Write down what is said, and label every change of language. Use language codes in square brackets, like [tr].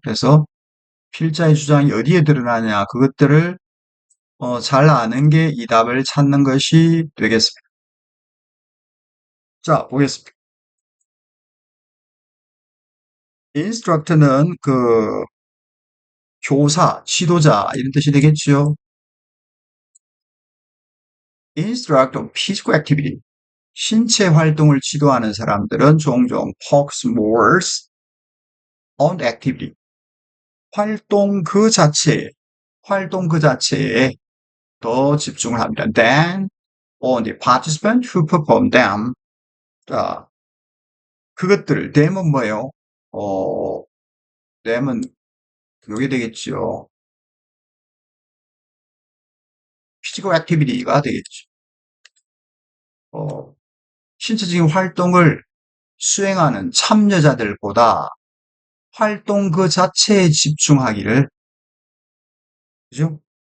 [ko] 그래서 필자의 주장이 어디에 드러나냐, 그것들을 잘 아는 게 이 답을 찾는 것이 되겠습니다. 자, 보겠습니다. 인스트럭터는 그 교사, 지도자 이런 뜻이 되겠죠. [en] Instruct on physical activity. [ko] 신체 활동을 지도하는 사람들은 종종 focus more on activity. 활동 그 자체에 더 집중을 합니다. [en] Than on the participant who perform them. [ko] 자, 그것들을, them은 뭐예요? them은 요게 되겠죠. physical activity 가 되겠죠. 신체적인 활동을 수행하는 참여자들보다 활동 그 자체에 집중하기를, 그죠?